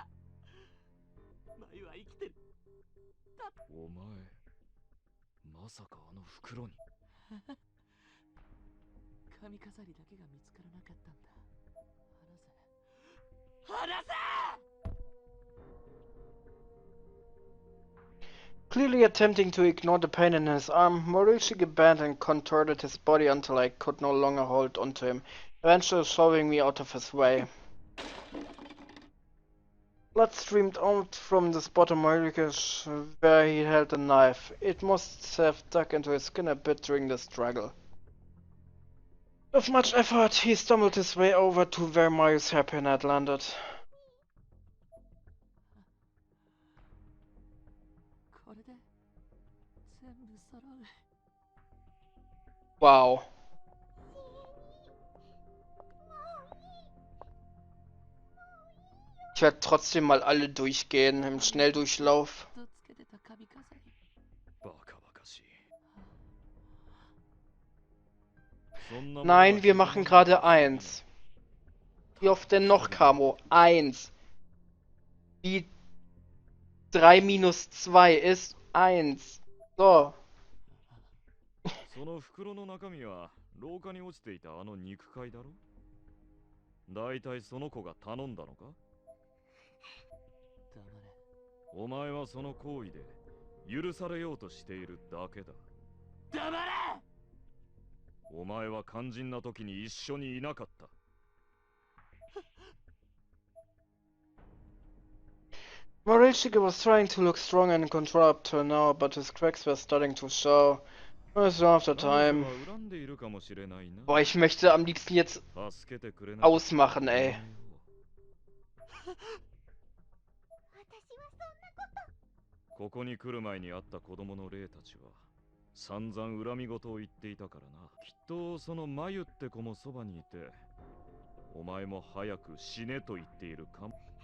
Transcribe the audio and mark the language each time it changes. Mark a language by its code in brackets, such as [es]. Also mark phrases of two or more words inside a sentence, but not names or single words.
[ja] マユは生きてる。お前、まさかあの袋に。髪飾りだけが見つからなかったんだ。離せ。 [en] Clearly attempting to ignore the pain in his arm, Morishige bent and contorted his body until I could no longer hold onto him, eventually shoving me out of his way. Blood streamed out from the spot on Morishige's where he held the knife. It must have dug into his skin a bit during the struggle. With much effort, he stumbled his way over to where Marius' hairpin had landed. [ja] これで全部揃う。 [en] Wow. [de] Ich werde trotzdem mal alle durchgehen im Schnelldurchlauf. [ja] とつけてた髪飾り。バカバカしい。 [de] Nein, wir machen gerade 1. Wie oft denn noch, Camo? 1. Wie 3 minus 2 ist 1. So. [ja] その袋の中身は廊下に落ちていたあの肉塊だろ。だいたいその子が頼んだのか。黙れ。お前はその行為で許されようとしているだけだ。黙れ。お前は肝心な時に一緒にいなかった。 [en] Morishige was trying to look strong and in control up till now, but his cracks were starting to show. It's after time. [de] Boah, ich möchte am liebsten jetzt ausmachen, ey. [ja] ここに来る前に会った子供の霊たちは散々恨み事を言っていたからな。きっとその眉って子もそばにいて、お前も早く死ねと言っているかも。